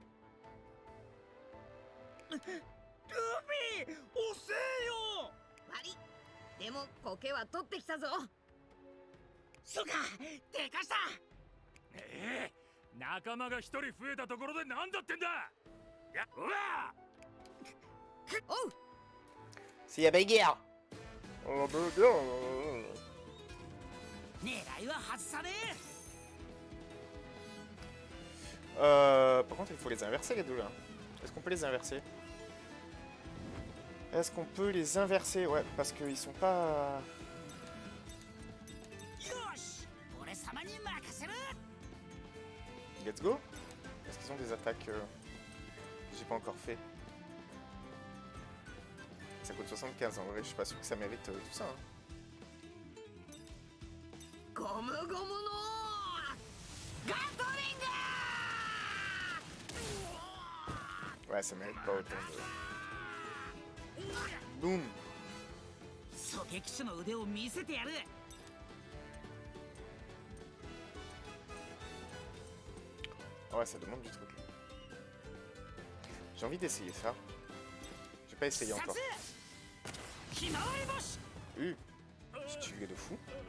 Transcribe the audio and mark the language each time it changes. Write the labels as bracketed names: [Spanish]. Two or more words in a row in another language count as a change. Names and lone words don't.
[Japanese] ルフィ遅えよ。悪いでも苔は取ってきたぞ。そうかでかした。仲間が一人増えたところで何だってんだ。やうわおう [French] S'il y a bagarre. [Japanese] 狙いは外さね [French] Par contre, il faut les inverser les deux là. Est-ce qu'on peut les inverser? Est-ce qu'on peut les inverser? Ouais, parce qu'ils sont pas... [Japanese] え。よし俺様に任せる。 [English] Let's go. [French] Est-ce qu'ils ont des attaques que j'ai pas encore fait? Ça coûte 75 en vrai, je suis pas sûr que ça mérite tout ça. Hein. [Japanese] ゴムゴムのガトリング [French] Ouais, ça mérite pas autant de... Boum. [Japanese] 狙撃手の腕を見せてやる。 [French] Ouais, ça demande du truc. J'ai envie d'essayer ça. J'ai pas essayé encore. Stylé de fou.